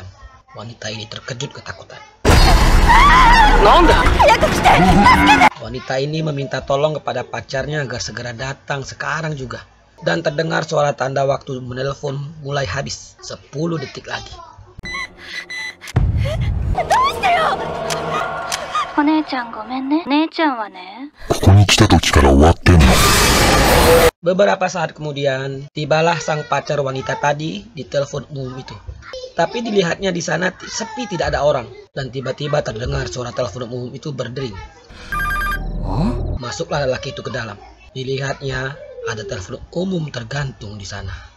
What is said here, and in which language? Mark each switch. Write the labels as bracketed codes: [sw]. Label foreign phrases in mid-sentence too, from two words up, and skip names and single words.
[id] Wanita ini terkejut ketakutan. Wanita ini meminta tolong kepada pacarnya agar segera datang sekarang juga. Dan terdengar suara tanda waktu menelpon mulai habis. 10 detik lagi. [ja] お姉ちゃんごめんね。姉ちゃんはね。ここに来た時から終わってんの。 [id] Beberapa saat kemudian, tibalah sang pacar wanita tadi di telepon umum itu. Tapi dilihatnya di sana sepi, tidak ada orang. Dan tiba-tiba terdengar suara telepon umum itu berdering. Masuklah lelaki itu ke dalam. Dilihatnya ada telepon umum tergantung di sana.